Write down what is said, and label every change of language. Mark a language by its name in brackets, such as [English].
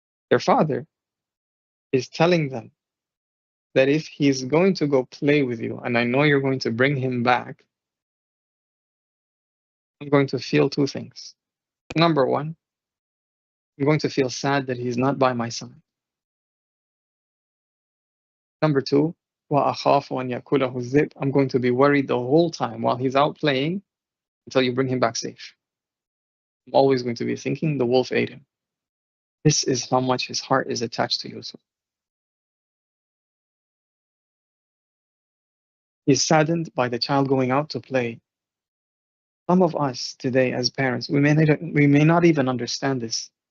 [English] Their father is telling them that if he's going to go play with you, and I know you're going to bring him back, I'm going to feel 2 things. Number 1, I'm going to feel sad that he's not by my side. Number 2, [Arabic] وَأَخَافُ أَنْ يَأْكُلَهُ الذِّئْبُ. [English] I'm going to be worried the whole time while he's out playing until you bring him back safe. I'm always going to be thinking the wolf ate him. This is how much his heart is attached to Yusuf. He's saddened by the child going out to play. Some of us today as parents, we may not even understand this.